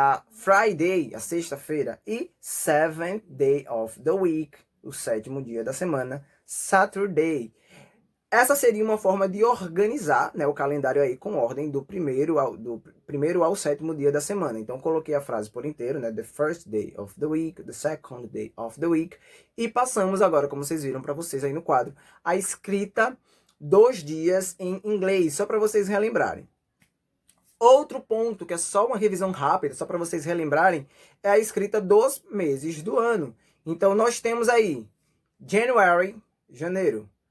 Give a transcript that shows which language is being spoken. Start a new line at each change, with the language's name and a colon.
English: Friday,
Portuguese: a sexta-feira. E
English: seventh day of the week,
Portuguese: o sétimo dia da semana.
English: Saturday.
Portuguese: Essa seria uma forma de organizar, né, o calendário aí com ordem do primeiro ao sétimo dia da semana. Então, coloquei a frase por inteiro, né?
English: The first day of the week, the second day of the week.
Portuguese: E passamos agora, como vocês viram para vocês aí no quadro, a escrita dos dias em inglês, só para vocês relembrarem. Outro ponto, que é só uma revisão rápida, só para vocês relembrarem, é a escrita dos meses do ano. Então, nós temos aí January, janeiro.